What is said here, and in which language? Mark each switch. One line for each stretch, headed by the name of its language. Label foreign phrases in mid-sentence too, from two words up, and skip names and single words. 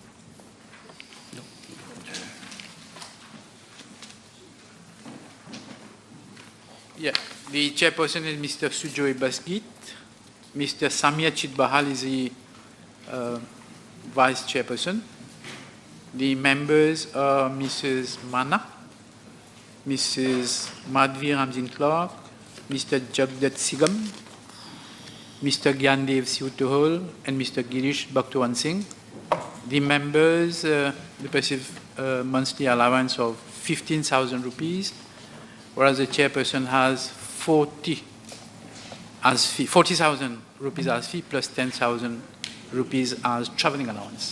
English: Yeah, the chairperson is Mr. Sujoy Basgit. Mr. Samia Chitbahal is the vice chairperson. The members are Mrs. Mana, Mrs. Madhvi Ramzin Clark, Mr. Jagdat Sigam, Mr. Gyandev Siutuhol, and Mr. Girish Bhaktavan Singh. The members receive monthly allowance of 15,000 rupees, whereas the chairperson has 40,000 rupees as fee plus 10,000 rupees as traveling allowance.